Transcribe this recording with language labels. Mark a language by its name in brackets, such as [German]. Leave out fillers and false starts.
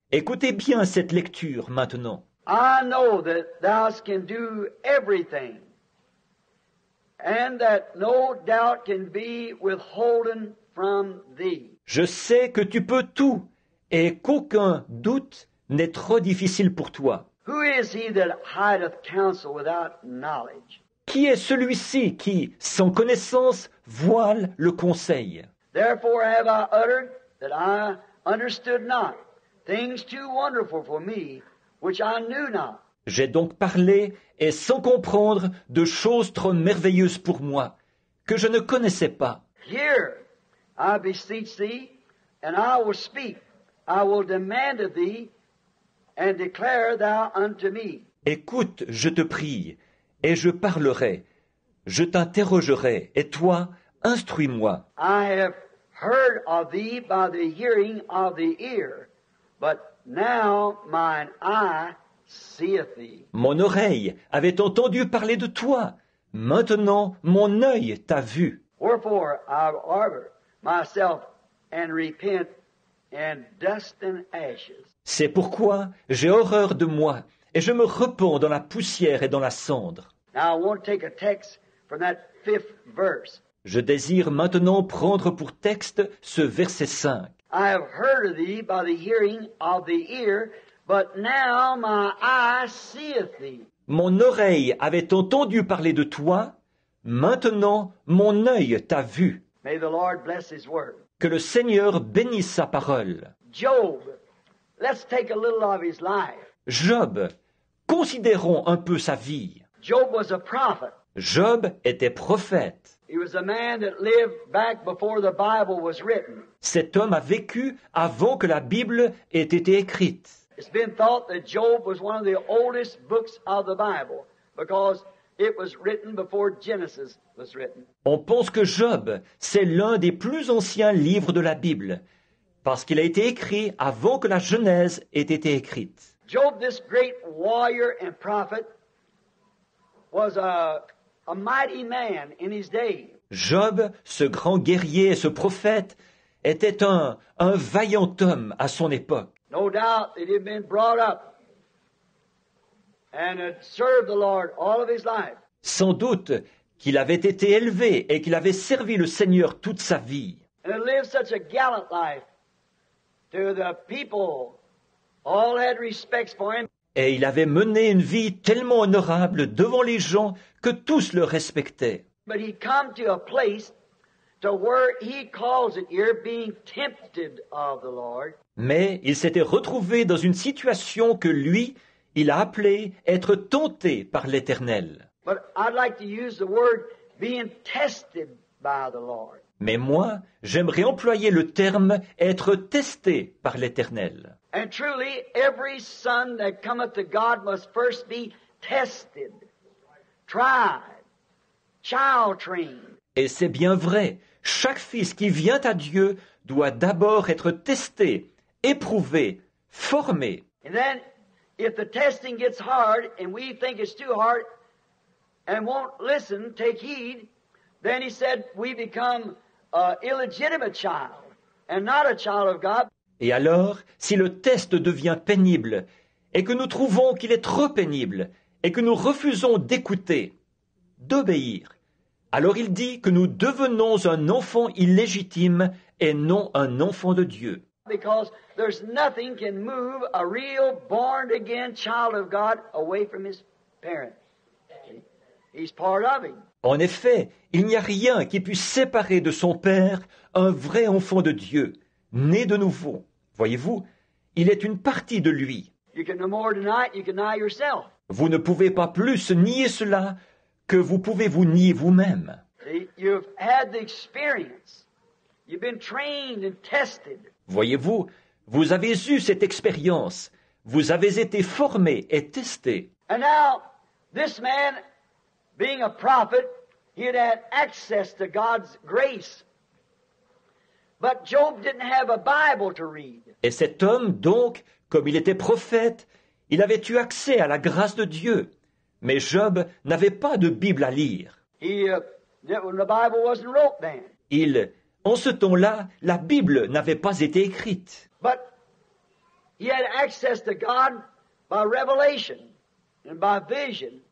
[French] écoutez bien cette lecture maintenant. [English] I know that thou can do everything, and that no doubt can be withholden from thee. [French] Je sais que tu peux tout, et qu'aucun doute n'est trop difficile pour toi. [English] Who is he that hideth counsel without knowledge? [French] Qui est celui-ci qui, sans connaissance, voile le conseil? [English] Therefore have I uttered that I understood not, things too wonderful for me, which I knew not. [French] J'ai donc parlé, et sans comprendre, de choses trop merveilleuses pour moi, que je ne connaissais pas. [English] Hear, I beseech thee, and I will speak. I will demand of thee, and declare thou unto me. [French] Écoute, je te prie, et je parlerai. Je t'interrogerai, et toi, instruis-moi. [English] I have heard of thee by the hearing of the ear, but now mine eye seeth thee. [French] Mon oreille avait entendu parler de toi. Maintenant, mon œil t'a vu. [English] Wherefore I arbor myself and repent and dust and ashes. [French] C'est pourquoi j'ai horreur de moi, et je me repens dans la poussière et dans la cendre. [English] Now I want to take a text from that 5th verse. [French] Je désire maintenant prendre pour texte ce verset 5. [English] I have heard of thee by the hearing of the ear, but now my eye seeth thee. [French] Mon oreille avait entendu parler de toi, maintenant mon œil t'a vu. [English] May the Lord bless his word. [French] Que le Seigneur bénisse sa parole. [English] Job, let's take a little of his life. [French] Job, considérons un peu sa vie. [English] Job was a prophet. [French] Job était prophète. [English] He was a man that lived back before the Bible was written. [French] Cet homme a vécu avant que la Bible ait été écrite. [English] It's been thought that Job was one of the oldest books of the Bible because it was written before Genesis was written. [French] On pense que Job, c'est l'un des plus anciens livres de la Bible, parce qu'il a été écrit avant que la Genèse ait été écrite. [English] Job, this great warrior and prophet, was a mighty man in his day. [French] Job, ce grand guerrier et ce prophète, était un vaillant homme à son époque. [English] No doubt that he had been brought up and had served the Lord all of his life. [French] Sans doute qu'il avait été élevé et qu'il avait servi le Seigneur toute sa vie. [English] And had lived such a gallant life to the people. All had respects for him. [French] Et il avait mené une vie tellement honorable devant les gens que tous le respectaient. [English] But he come to a place to where he calls it here being tempted of the Lord. [French] Mais il s'était retrouvé dans une situation que lui, il a appelée être tenté par l'Éternel. [English] But I'd like to use the word being tested by the Lord. [French] Mais moi, j'aimerais employer le terme être testé par l'Éternel. [English] And truly, every son that cometh to God must first be tested, tried, child-trained. [French] Et c'est bien vrai, chaque fils qui vient à Dieu doit d'abord être testé, éprouvé, formé. [English] And then, if the testing gets hard and we think it's too hard and won't listen, take heed, then he said we become an illegitimate child and not a child of God. [French] Et alors, si le test devient pénible, et que nous trouvons qu'il est trop pénible, et que nous refusons d'écouter, d'obéir, alors il dit que nous devenons un enfant illégitime et non un enfant de Dieu. [English] Because there's nothing can move a real born-again child of God away from his parent. He's part of him. [French] En effet, il n'y a rien qui puisse séparer de son Père un vrai enfant de Dieu, né de nouveau. Voyez-vous, il est une partie de lui. [English] You can no more deny it, you can deny yourself. [French] Vous ne pouvez pas plus nier cela que vous pouvez vous nier vous-même. [English] See, you've had the experience. You've been trained and tested. [French] Voyez-vous, vous avez eu cette expérience, vous avez été formé et testé. [English] And now, this man, being a prophet, he had had access to God's grace. But Job didn't have a Bible to read. [French] Et cet homme, donc, comme il était prophète, il avait eu accès à la grâce de Dieu. Mais Job n'avait pas de Bible à lire. [English] The Bible wasn't wrote then. [French] En ce temps-là, la Bible n'avait pas été écrite. [English] But he had access to God by revelation and by vision.